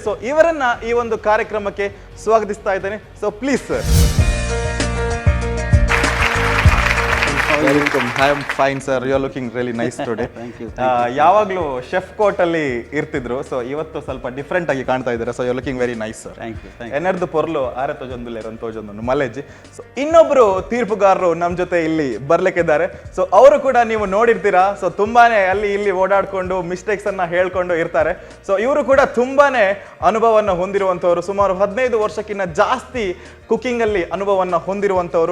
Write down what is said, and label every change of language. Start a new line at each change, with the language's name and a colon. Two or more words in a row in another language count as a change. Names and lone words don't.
Kannada: ಸೊ ಇವರನ್ನ ಈ ಒಂದು ಕಾರ್ಯಕ್ರಮಕ್ಕೆ ಸ್ವಾಗತಿಸ್ತಾ ಇದ್ದೇನೆ.
English: so please sir. I am fine sir, you are looking really nice today.
Kannada: ಯಾವಾಗಲೂ
English: chef coat
Kannada: ಅಲ್ಲಿ ಇರ್ತಿದ್ರು. ಸೊ ಇವತ್ತು ಸ್ವಲ್ಪ ಡಿಫ್ರೆಂಟ್ ಆಗಿ ಕಾಣ್ತಾ ಇದ್ದಾರೆ.
English: so you are looking very nice sir.
Tulu: ಎನರ್ದು ಪೊರ್ಲು ಆರೆ ತೋಜೊಂದು ಮಲೆಜ್ಜಿ.
Kannada: ಸೊ ಇನ್ನೊಬ್ರು ತೀರ್ಪುಗಾರರು ನಮ್ಮ ಜೊತೆ ಇಲ್ಲಿ ಬರ್ಲಿಕ್ಕಿದ್ದಾರೆ. ಸೊ ಅವರು ಕೂಡ ನೀವು ನೋಡಿರ್ತೀರಾ. ಸೊ ತುಂಬಾನೇ ಅಲ್ಲಿ ಇಲ್ಲಿ ಓಡಾಡ್ಕೊಂಡು ಮಿಸ್ಟೇಕ್ಸ್ ಅನ್ನ ಹೇಳ್ಕೊಂಡು ಇರ್ತಾರೆ. ಸೊ ಇವರು ಕೂಡ ತುಂಬಾನೇ ಅನುಭವವನ್ನು ಹೊಂದಿರುವಂತವರು. ಸುಮಾರು 15 ವರ್ಷಕ್ಕಿಂತ ಜಾಸ್ತಿ ಕುಕಿಂಗ್ ಅಲ್ಲಿ ಅನುಭವವನ್ನು ಹೊಂದಿರುವಂತವರು.